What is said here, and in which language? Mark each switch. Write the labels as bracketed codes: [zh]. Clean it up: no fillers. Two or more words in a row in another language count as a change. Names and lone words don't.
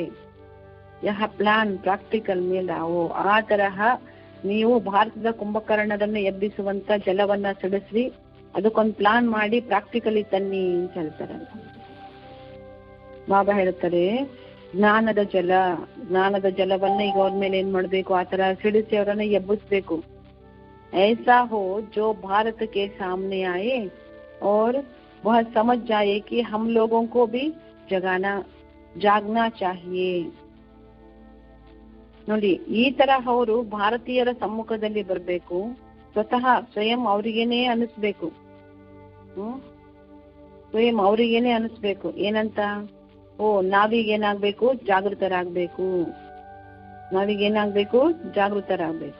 [kn] ಯಹ [en] plan practical [kn] ಮೇಲೆ ಆ ತರಹ ನೀವು ಭಾರತದ ಕುಂಭಕರ್ಣರನ್ನು ಎಬ್ಬಿಸುವಂತ ಜಲವನ್ನ ಸಿಡಿಸಿ ಅದಕ್ಕೊಂದು ಪ್ಲಾನ್ ಮಾಡಿ ಪ್ರಾಕ್ಟಿಕಲಿ ತನ್ನಿ ಅಂತ ಹೇಳ್ತಾರೆ. ಬಾಬಾ ಹೇಳ್ತಾರೆ ಜ್ಞಾನದ ಜಲವನ್ನ ಈಗ ಅವ್ರ ಮೇಲೆ ಏನ್ ಮಾಡ್ಬೇಕು? ಆ ತರ ಸಿಡಿಸಿ ಅವರನ್ನ ಎಬ್ಬಿಸ್ಬೇಕು. [hi] ऐसा हो जो भारत के सामने आए और वह समझ जाए कि हम लोगों को भी जागना चाहिए. [kn] ನೋಡಿ, ಈ ತರ ಅವರು ಭಾರತೀಯರ ಸಮ್ಮುಖದಲ್ಲಿ ಬರ್ಬೇಕು. ಸ್ವಯಂ ಅವ್ರಿಗೇನೆ ಅನಿಸ್ಬೇಕು. ಸ್ವಯಂ ಅವ್ರಿಗೇನೆ ಅನಿಸ್ಬೇಕು ಏನಂತ? ನಾವೀಗೇನಾಗ್ಬೇಕು? ಜಾಗೃತರಾಗ್ಬೇಕು.